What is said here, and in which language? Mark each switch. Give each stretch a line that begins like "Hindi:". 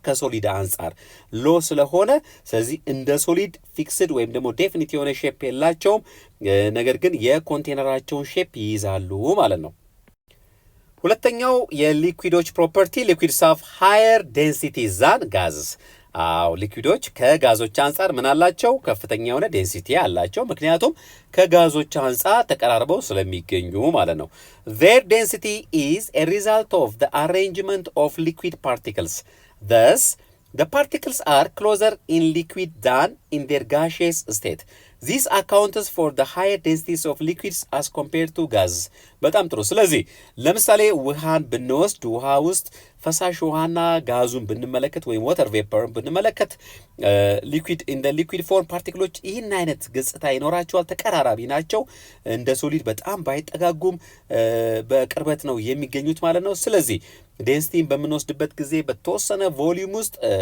Amharic: ከሶሊድ አንጻር ሎ ስለሆነ፣ ስለዚህ እንደ ሶሊድ ፊክስድ ወይም ደግሞ ዴፊኒት የሆነ ሼፕ የላቸውም፣ ነገር ግን የኮንቴነራቸውን ሼፕ ይይዛሉ ማለት ነው። ሁለተኛው የሊኩዊዶች ፕሮፐርቲ ሊኩዊድስ ሃቭ ሃየር ዴንሲቲ ዛን ጋዝስ። ሊኩዊዶች ከጋዞች አንጻር ምን አላቸው? ከፍተኛ የሆነ ዴንሲቲ አላቸው። ምክንያቱም ከጋዞች አንጻር ተቀራርበው ስለሚገኙ ማለት ነው።
English: their density is a result of the arrangement of liquid particles. Thus the particles are closer in liquid than in their gaseous state. This accounts for the higher densities of liquids as compared to gas.
Amharic: በጣም ጥሩ። ስለዚህ ለምሳሌ ውሃን ብንወስድ ውሃ ውስጥ ፈሳሽ ውሃና ጋዙን ብንመለከት ወይም ወተር ቬፐርን ብንመለከት ሊኩዊድ ኢን ዘ ሊኩዊድ ፎርም ፓርቲክሎች ይህን አይነት ገጽታ ይኖራቸዋል። ተቀራራቢ ናቸው። እንደ ሶሊድ በጣም ባይጠጋጉም በቅርበት ነው የሚገኙት ማለት ነው። ስለዚህ ዴንሲቲን በምንወስድበት ጊዜ በተወሰነ ቮሊዩም ውስጥ